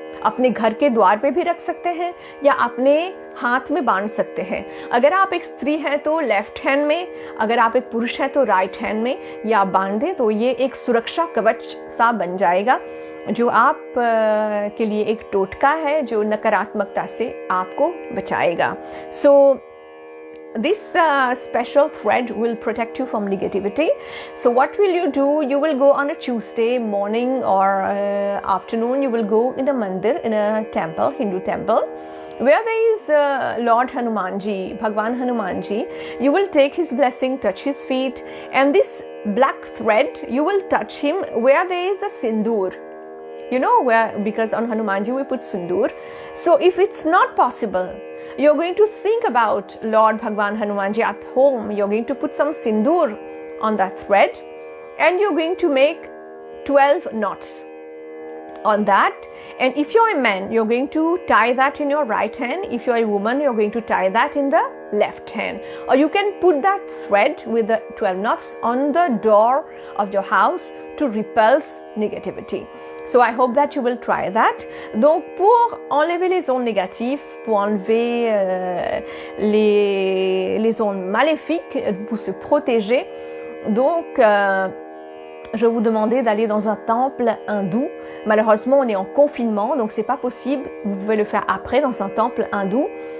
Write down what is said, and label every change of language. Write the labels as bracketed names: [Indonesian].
[Hindi] अपने घर के द्वार पे भी रख सकते हैं या अपने हाथ में बांध सकते हैं. अगर आप एक स्त्री हैं तो लेफ्ट हैंड में, अगर आप एक पुरुष हैं तो राइट हैंड में या बांध दें तो ये एक सुरक्षा कवच सा बन जाएगा जो आप के लिए एक टोटका है जो नकारात्मकता से आपको बचाएगा. [English] So this special thread will protect you from negativity. So what will you do? You will go on a Tuesday morning or afternoon. You will go in a mandir, in a temple, Hindu temple, where there is Lord Hanumanji, Bhagwan Hanumanji. You will take his blessing, touch his feet, and this black thread, you will touch him where there is a sindoor. You know where, because on Hanumanji we put sindoor. So if it's not possible, you're going to think about Lord Bhagwan Hanumanji at home. You're going to put some sindoor on that thread and you're going to make 12 knots on that. And if you're a man, you're going to tie that in your right hand. If you're a woman, you're going to tie that in the left hand. Or you can put that thread with the 12 knots on the door of your house to repulse negativity. So I hope that you will try that. [French] Donc pour enlever les ondes négatives, pour enlever les ondes maléfiques, pour se protéger, donc je vais vous demander d'aller dans un temple hindou. Malheureusement, on est en confinement, donc c'est pas possible. Vous pouvez le faire après dans un temple hindou.